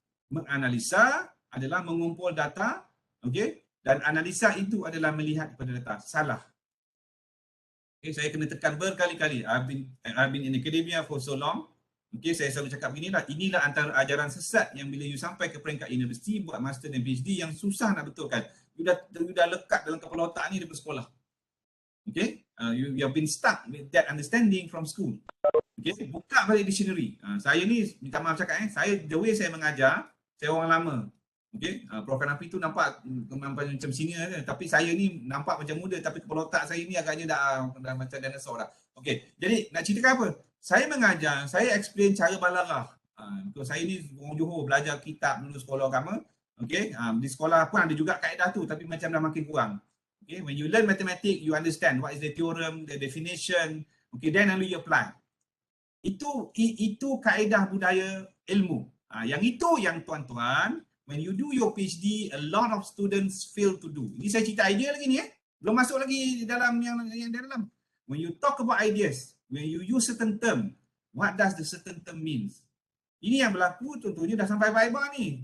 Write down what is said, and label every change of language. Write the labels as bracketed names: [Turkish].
[Malay] Menganalisa adalah mengumpul data, okay, dan analisa itu adalah melihat kepada data. Salah. Okay, saya kena tekan berkali-kali. [English] I've been in academia for so long. [Malay] Okay, saya selalu cakap beginilah, inilah antara ajaran sesat yang bila you sampai ke peringkat universiti buat master dan PhD yang susah nak betulkan. You dah lekat dalam kepala otak ni daripada sekolah. [English] Okay, you have been stuck with that understanding from school. [Malay] Okay, buka balik dictionary. Saya ni, minta maaf cakap the way saya mengajar, saya orang lama. Okay, Prof Kanapi tu nampak macam senior kan, tapi saya ni nampak macam muda, tapi kepala otak saya ni agaknya dah macam dinosaur dah. Okay, jadi nak ceritakan apa? Saya mengajar, saya explain cara balarah. Saya ni orang Johor, belajar kitab dulu sekolah agama. Okay, di sekolah pun ada juga kaedah tu, tapi macam dah makin kurang. [English] Okay, when you learn mathematics, you understand what is the theorem, the definition. Okay, then only you apply. [Malay] Itu kaedah budaya ilmu. Yang itu yang tuan-tuan, [English] when you do your PhD, a lot of students fail to do. [Malay] Ini saya cerita idea lagi ni belum masuk lagi dalam yang dalam. [English] When you talk about ideas, when you use certain term, what does the certain term means? [Malay] Ini yang berlaku contohnya dah sampai Viva ni.